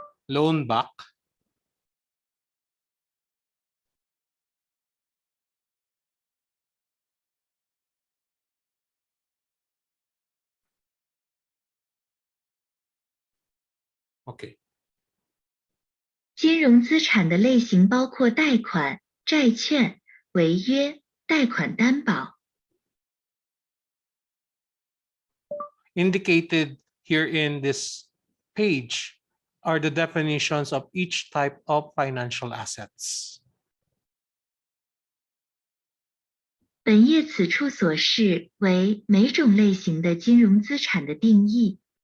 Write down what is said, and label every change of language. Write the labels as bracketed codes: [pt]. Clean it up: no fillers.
[en] loan back, okay. [zh] 金融资产的类型包括贷款、债券、违约、贷款担保。 [en] Indicated here in this page are the definitions of each type of financial assets. [zh] 本页此处所示为每种类型的金融资产的定义。